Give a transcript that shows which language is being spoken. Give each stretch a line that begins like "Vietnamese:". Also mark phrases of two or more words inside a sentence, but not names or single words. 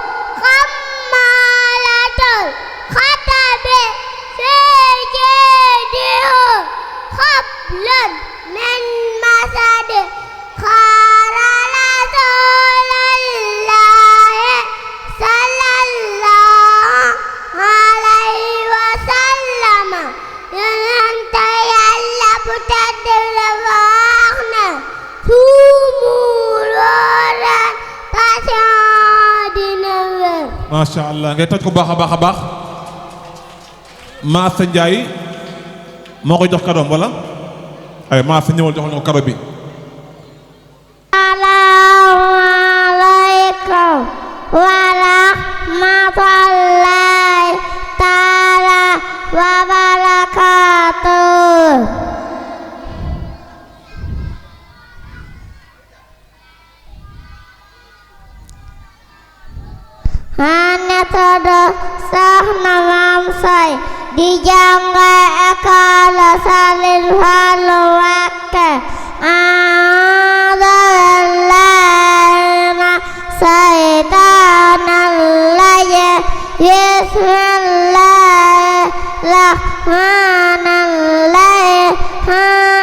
Arabic: حمالة الحطب في جيدها حبل من مسد. قال رسول الله صلى الله عليه وسلم.
Wolof: Yonent Yàlla bu tedd la wax ne suumu looleen patient dina wér.
Arabic: ما شاء الله
Wolof: ngay taj ko baax a baax a baax. Maasa Njaay moo ko jox kadoom wala ay Maasa ñëwal joxal ko kado bi.
Arabic: السلام عليكم ورحمة الله تعالى وبركاته.
Wolof: Ana tudu Soxna Mamsay di jànge école Serigne Fallou Mbacké.
Arabic: أعوذ بالله من الشيطان الرجيم. بسم الله الرحمن الرحيم.